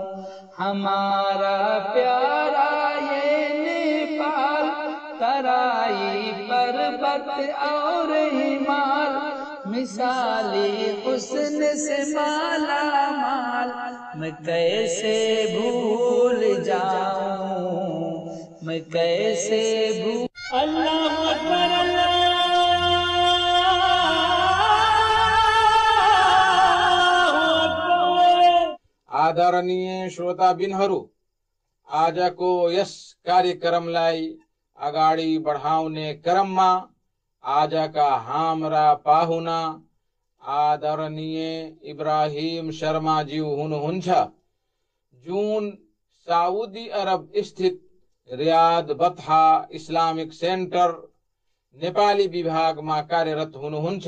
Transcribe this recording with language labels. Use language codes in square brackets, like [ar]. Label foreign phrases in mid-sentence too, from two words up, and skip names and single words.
[hi] हमारा प्यारा ये नेपाल, तराई पर्वत और हिमाल, मिसाली हुस्न से माला माल, मैं कैसे भूल जाऊं, मैं कैसे भूल। [ar] الله أكبر [ne] आदरणीय श्रोताबिनहरू, आजको यस कार्यक्रमलाई अगाडि बढाउने क्रममा आजका हाम्रा पाहुना आदरणीय इब्राहिम शर्माज्यू हुनुहुन्छ, जुन साउदी अरब स्थित रियाद बतहा इस्लामिक सेन्टर नेपाली विभागमा कार्यरत हुनुहुन्छ।